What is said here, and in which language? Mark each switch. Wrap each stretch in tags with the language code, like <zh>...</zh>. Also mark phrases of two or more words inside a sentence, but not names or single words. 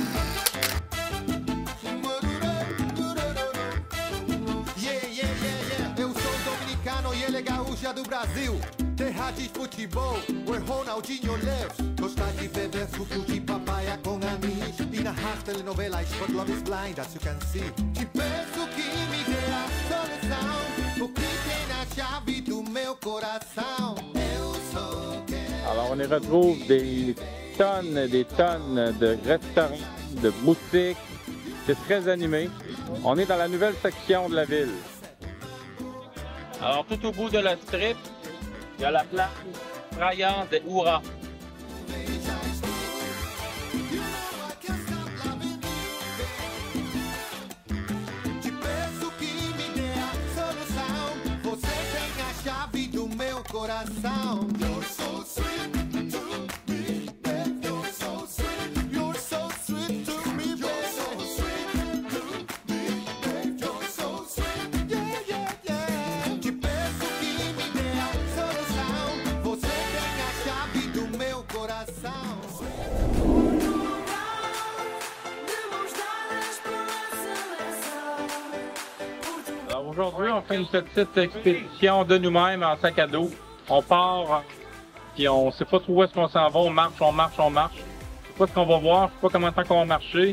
<en>Yeah, yeah, yeah, yeah.</en> <pt>Eu sou dominicano e ele é gaúcha do Brasil. Terra de futebol,</pt> <en>where Ronaldinho lives.</en> <pt>Gostar de beber suco de papaya com anis. E narrar telenovelas,</pt> <en>but love is blind, as you can see.</en> <pt>Te peço que me dê a solução, o que tem na chave do meu coração. Eu sou quem...</pt> <fr>Alors, on y retrouve des tonnes de restaurants, de boutiques. C'est très animé. On est dans la nouvelle section de la ville. Alors, tout au bout de la strip, il y a la plage Praia de Oura.</fr> <pt>Te peço que me dê a solução, você tem a chave do meu coração.</pt> <en>You're so sweet to me, babe. You're so sweet. You're so sweet to me, babe. You're so sweet to me, babe. You're so sweet. Yeah, yeah, yeah.</en> <pt>Te peço que me dê a solução, você tem a chave do meu coração.</pt> <fr>Alors aujourd'hui, on fait une petite expédition de nous-mêmes en sac à dos. On part, puis on sait pas trop où est-ce qu'on s'en va. On marche. Je sais pas ce qu'on va voir, je sais pas comment de temps qu'on va marcher.</fr>